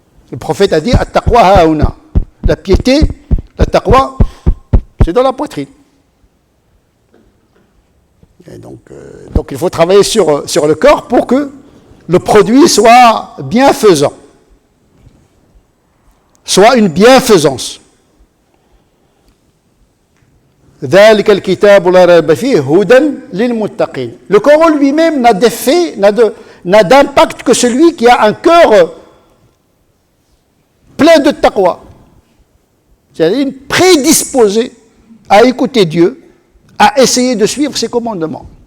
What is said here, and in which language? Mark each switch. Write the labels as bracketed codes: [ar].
[fr] Le prophète a dit [ar] at-taqwa hauna. [fr] La piété, la taqwa, c'est dans la poitrine. Et donc il faut travailler sur le corps pour que le produit soit bienfaisant, soit une bienfaisance. [ar] ذلك الكتاب لا ريب فيه هدى للمتقين. [fr] Le Coran lui-même n'a d'effet, n'a d'impact que celui qui a un cœur plein de taqwa. C'est-à-dire prédisposé à écouter Dieu, à essayer de suivre ses commandements.